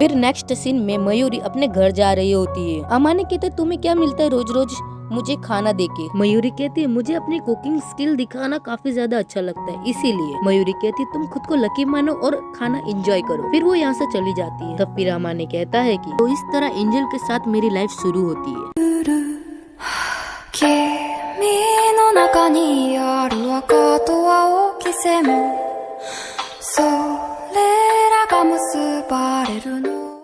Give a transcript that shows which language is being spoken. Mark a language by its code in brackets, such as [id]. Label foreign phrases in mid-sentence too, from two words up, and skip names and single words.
[hi] फिर नेक्स्ट सीन में मयूरी अपने घर जा रही होती है। अमाने कहते है तुम्हें क्या मिलता है रोज रोज मुझे खाना देके। मयूरी कहती है मुझे अपनी [en] cooking skill [hi] दिखाना काफी ज्यादा अच्छा लगता है इसीलिए। मयूरी कहती है तुम खुद को लकी मानो और खाना एंजॉय करो। फिर वो यहाँ से चली जाती है। तब फिर अमाने कहता है कि तो इस तरह एंजल के साथ मेरी लाइफ शुरू होती है। [ja] 君の中にある赤と青き線もそれらが結ばれるの